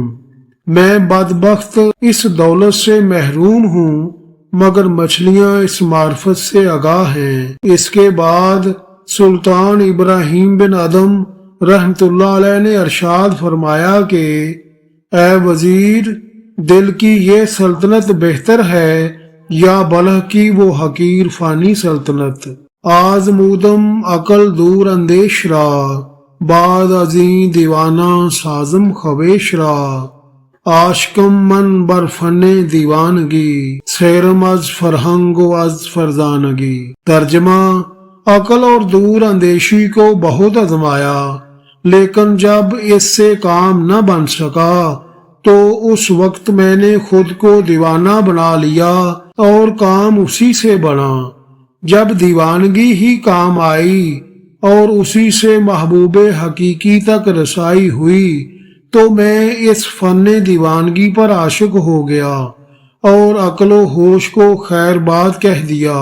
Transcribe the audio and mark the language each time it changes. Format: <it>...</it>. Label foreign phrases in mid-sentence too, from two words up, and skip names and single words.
<ur>میں بدبخت اس دولت سے محروم ہوں، مگر مچھلیاں اس معرفت سے آگاہ ہیں۔ اس کے بعد سلطان ابراہیم بن ادم رحمت اللہ علیہ نے ارشاد فرمایا کہ اے وزیر، دل کی یہ سلطنت بہتر ہے یا بلح کی وہ حقیر فانی سلطنت؟</ur> <fa>آزمودم عقل دور اندیش را، بعد ازیں دیوانہ سازم خویش را، عاشقم من بر فن دیوانگی، سیرم از فرہنگ و از فرزانگی۔</fa> <ur>ترجمہ: عقل اور دور اندیشی کو بہت آزمایا، لیکن جب اس سے کام نہ بن سکا تو اس وقت میں نے خود کو دیوانہ بنا لیا اور کام اسی سے بنا۔ جب دیوانگی ہی کام آئی اور اسی سے محبوب حقیقی تک رسائی ہوئی تو میں اس فن دیوانگی پر عاشق ہو گیا اور عقل و ہوش کو خیر بات کہہ دیا۔</ur>